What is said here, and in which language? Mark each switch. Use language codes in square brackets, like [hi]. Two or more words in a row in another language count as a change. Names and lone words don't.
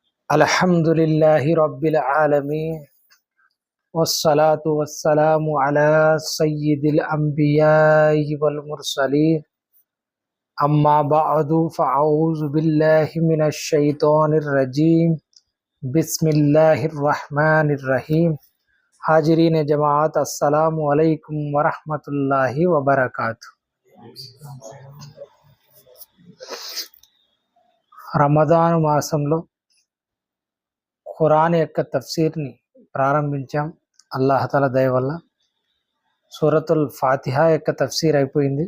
[ar] الحمد لله رب العالمين والصلاة والسلام على سيد الأنبياء والمرسلين أما بعد فأعوذ بالله من الشيطان الرجيم بسم الله الرحمن الرحيم [ur] حاضرین جماعت [ar] السلام عليكم ورحمة الله وبركاته. [te] రమదాను మాసంలో ఖురాన్ యొక్క తఫ్సీర్ని ప్రారంభించాం. అల్లాహతల దయ వల్ల సూరతుల్ ఫాతిహా యొక్క తఫ్సీర్ అయిపోయింది.